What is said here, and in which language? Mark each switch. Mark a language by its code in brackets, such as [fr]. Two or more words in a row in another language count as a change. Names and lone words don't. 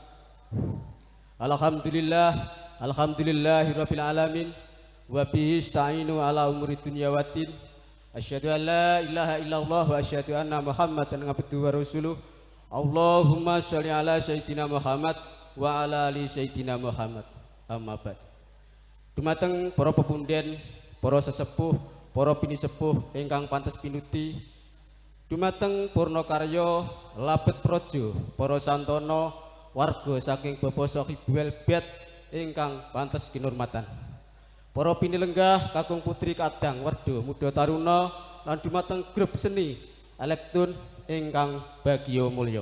[ar] الحمد لله رب العالمين وبه نستعين على أمور الدنيا والدين. أشهد أن لا إله إلا الله وأشهد أن محمدا عبده ورسوله. اللهم صل على سيدنا محمد وعلى آل سيدنا محمد. أما بعد. [jv] Dumateng para pepundhen, para sesepuh, para bini sepuh ingkang pantes pinuti, dumateng purna karya labet praja para santana warga saking Bapak [ar] صاحب البيت [jv] ingkang pantes kinurmatan, para bini lenggah kakung putri kadang werda muda taruna lan dumateng grup seni elektron ingkang bagya mulya.